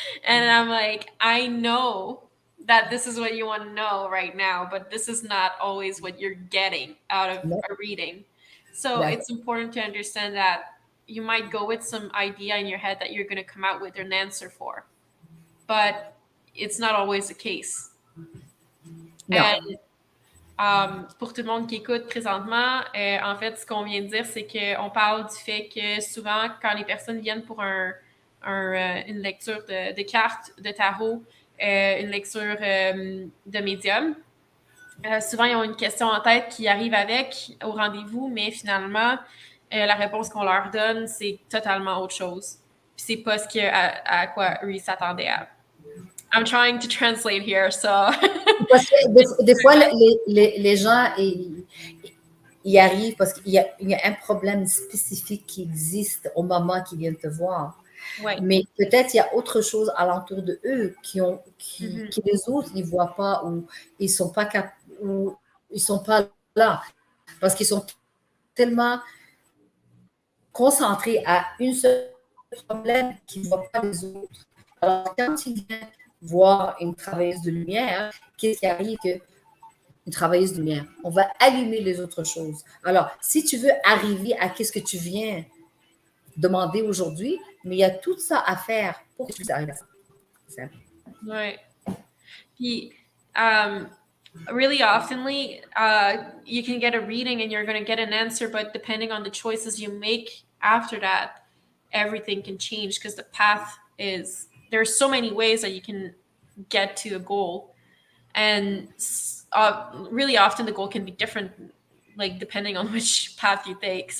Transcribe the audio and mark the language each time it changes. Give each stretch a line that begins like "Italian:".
English: And I'm like, I know that this is what you want to know right now, but this is not always what you're getting out of No, a reading. So that's it's important to understand that you might go with some idea in your head that you're going to come out with an answer for, but it's not always the case. no.
French: And pour tout le monde qui écoute présentement, en fait, ce qu'on vient de dire, c'est qu'on parle du fait que souvent, quand les personnes viennent pour une lecture de cartes, de tarot, une lecture de médium, souvent, ils ont une question en tête qui arrive avec au rendez-vous, mais finalement, la réponse qu'on leur donne, c'est totalement autre chose. Puis c'est pas ce à quoi eux, ils s'attendaient à.
English: I'm trying to translate here, so...
French: Parce que des fois, les gens, ils arrivent parce il y a un problème spécifique qui existe au moment qu'ils viennent te voir. Ouais. Mais peut-être il y a autre chose alentour de eux Mhm. qui les autres ne voient pas, ou ils sont pas ou ils sont pas là parce qu'ils sont tellement concentrés à une seule problème qu'ils ne voient pas les autres. Alors quand ils viennent voir une travailleuse de lumière, qu'est-ce qui arrive? Que une travailleuse de lumière. On va allumer les autres choses. Alors, si tu veux arriver à qu'est-ce que tu viens demander aujourd'hui, mais il y a tout ça à faire pour que tu arrives à ça. C'est Ouais.
English: Puis, um, really oftenly, you can get a reading and you're going to get an answer, but depending on the choices you make after that, everything can change because the path is there's so many ways that you can get to a goal, and really often the goal can be different, like depending on which path you take.